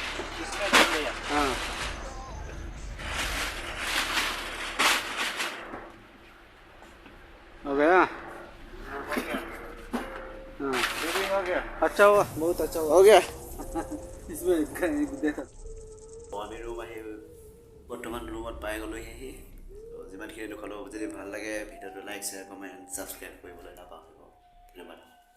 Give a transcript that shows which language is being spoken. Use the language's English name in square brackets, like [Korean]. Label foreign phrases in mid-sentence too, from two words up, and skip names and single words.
[Hindi] इसमें डाल दिया। हाँ हो गया। हाँ, हो गया। हाँ वीडियो हो गया। अच्छा हुआ, बहुत अच्छा हुआ। हो गया। इसमें देखो [Assamese] আমি ৰুম আহি বৰ্তমান ৰুমত পাই গ'লোহি। যিমানখিনি দেখুৱালোঁ, যদি ভাল লাগে ভিডিঅ'টো [English] like share comment subscribe [Assamese] কৰিবলৈ নাপাহৰিব। ধন্যবাদ।